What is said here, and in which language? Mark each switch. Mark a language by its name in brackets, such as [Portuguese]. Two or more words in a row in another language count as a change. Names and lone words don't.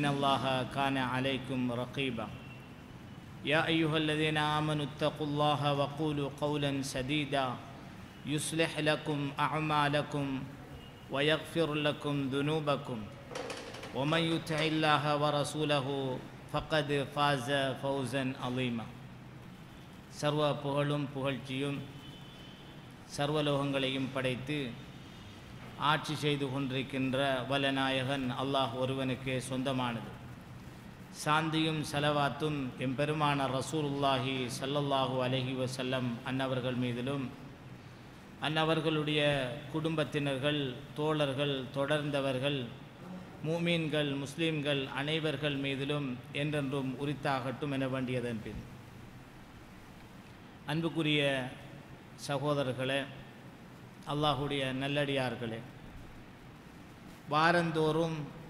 [Arabic] الله كان عليكم رقيبا يا أيها الذين آمنوا اتقوا الله وقولوا قولا سديدا يصلح لكم أعمالكم ويغفر لكم ذنوبكم ومن يطع الله ورسوله فقد فاز فوزا عظيما [Tamil] சர்வ புகழும் புகழ்ச்சியும் சர்வலோகங்களையும் படைத்து ஆட்சி செய்து கொண்டிருக்கின்ற வல்லநாயகன் அல்லாஹ் ஒருவனுக்கே சொந்தமானது. சாந்தியும் சலவாத்தும் எம்பெருமான [Arabic] رسول الله صلى الله عليه وسلم [Tamil] அன்னவர்கள் மீதிலும் அன்னவர்களுடைய குடும்பத்தினர்கள், தோழர்கள், தொடர்ந்தவர்கள், மூமீன்கள், முஸ்லீம்கள் அனைவர்கள் மீதிலும் என்றென்றும் உரித்தாகட்டும் என வேண்டியதன் பின், அன்புக்குரிய சகோதரர்களே, அல்லாஹுடைய நல்லடியார்களே, வாரந்தோறும்